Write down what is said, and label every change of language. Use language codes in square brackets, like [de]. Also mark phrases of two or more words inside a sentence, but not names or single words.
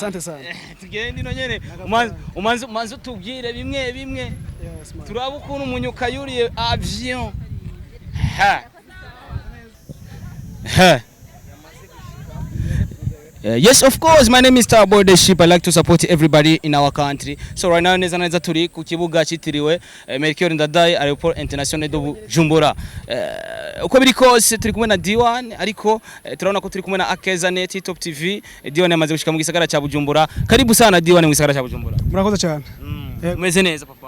[sw] Asante sana. [rn] Tugende ino nyene umanze tubwire bimwe. [en] Yes man. [rn] Turaba ukuntu umunyuka yuriye avion. Ha. [en] Yes, of course. My name is Aboye the Ship. I like to support everybody in our country. So right now, [rn] neza turi Kukibuga Yakiriwe, Mercure Ndadaye Airport International de Bujumbura. Uko biri kose turi kumwe na D1 ariko turabona ko turi kumwe na Akeza Net Top TV. D1 yamaze gushika mu gisagara cya Bujumbura. [sw] Karibu sana [rn] D1 mu gisagara cya Bujumbura. [rw] Murakoze cyane. Umeze neza papa.